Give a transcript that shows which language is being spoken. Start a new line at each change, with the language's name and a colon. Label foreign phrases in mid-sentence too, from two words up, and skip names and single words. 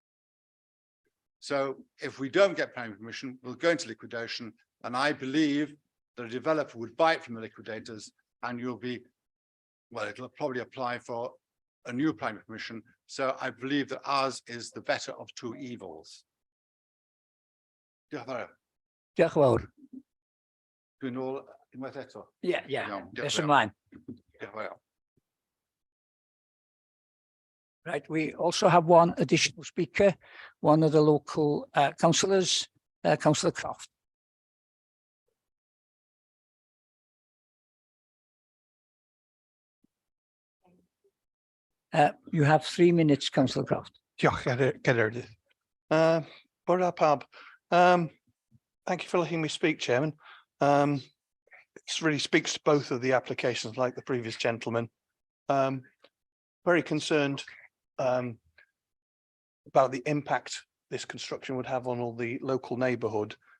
English: So if we don't get planning permission, we'll go into liquidation, and I believe that a developer would buy it from the liquidators, and it'll probably apply for a new planning permission. So I believe that ours is the better of two evils.
Welsh: Diolch yn fawr. Diolch yn fawr. Dwi'n ôl unwaith eto. Ie. Iawn, diolch Nes yn ymlaen. Diolch yn fawr.
English: Right, we also have one additional speaker, one of the local councillors, Councillor Croft. You have 3 minutes, Councillor Croft.
Welsh: Diolch, Cadeirydd. Bore pawb.
English: Thank you for letting me speak, Chairman. This really speaks to both of the applications, like the previous gentleman. Very concerned about the impact this construction would have on all the local neighbourhood.